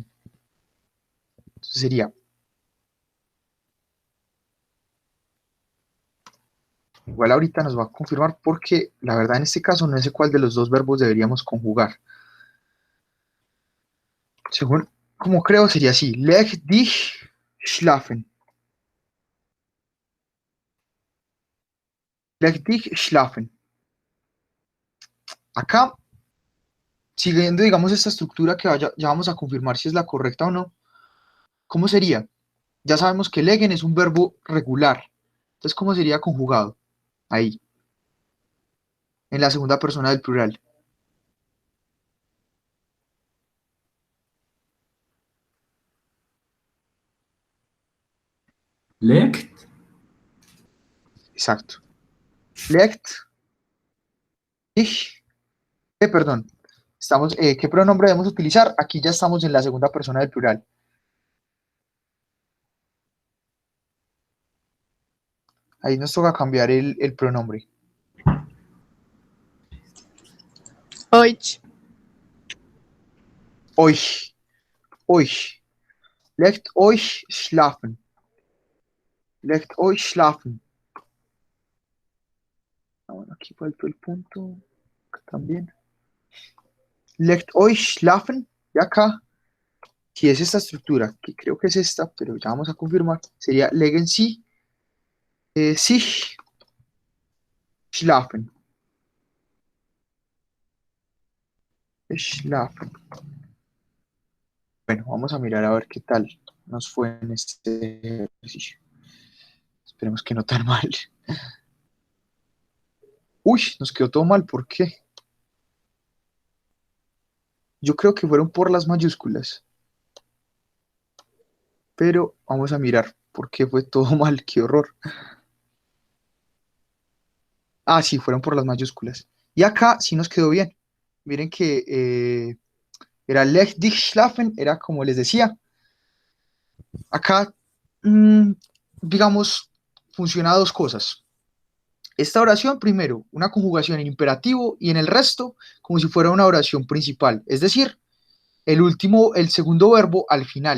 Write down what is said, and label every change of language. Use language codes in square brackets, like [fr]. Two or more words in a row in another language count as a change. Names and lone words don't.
[es] Entonces sería, igual ahorita nos va a confirmar porque la verdad en este caso no sé cuál de los dos verbos deberíamos conjugar. Según como creo sería así, [de] leg dich schlafen. Leg dich schlafen. [es] Acá, siguiendo digamos esta estructura que ya vamos a confirmar si es la correcta o no, ¿cómo sería? Ya sabemos que legen es un verbo regular. Entonces, ¿cómo sería conjugado? Ahí, en la segunda persona del plural. Legt. Exacto. [de] Legt ich, [es] perdón. ¿Qué pronombre debemos utilizar? Aquí ya estamos en la segunda persona del plural. Ahí nos toca cambiar el pronombre. Euch, [de] Euch. Euch. Legt euch schlafen. Legt euch schlafen. [es] Ah, bueno, aquí faltó el punto. Acá también. [de] Legt euch schlafen. [es] Y acá, si es esta estructura, que creo que es esta, pero ya vamos a confirmar, sería [de] legen Sie sich schlafen. [es] Schlafen. Bueno, vamos a mirar a ver qué tal nos fue en este ejercicio. Esperemos que no tan mal. Uy, nos quedó todo mal. ¿Por qué? Yo creo que fueron por las mayúsculas. Pero vamos a mirar por qué fue todo mal. Qué horror. Ah, sí, fueron por las mayúsculas. Y acá sí nos quedó bien. Miren que era [de] Leg dich schlafen, [es] era como les decía. Acá, digamos, funciona dos cosas. Esta oración, primero, una conjugación en imperativo y en el resto, como si fuera una oración principal. Es decir, el segundo verbo al final.